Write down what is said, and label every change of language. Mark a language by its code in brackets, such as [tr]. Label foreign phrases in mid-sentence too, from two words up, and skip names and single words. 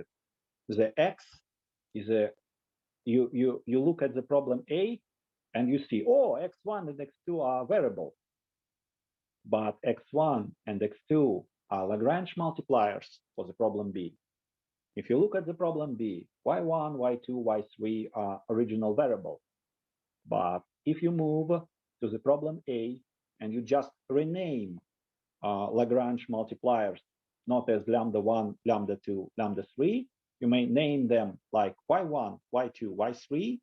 [en] The x is a, you look at the problem A and you see, oh, x1 and x2 are variables, but x1 and x2 are Lagrange multipliers for the problem B. If you look at the problem B, y1, y2, y3 are original variables. But if you move to the problem A and you just rename Lagrange multipliers, not as lambda 1, lambda 2, lambda 3, you may name them like y1, y2, y3.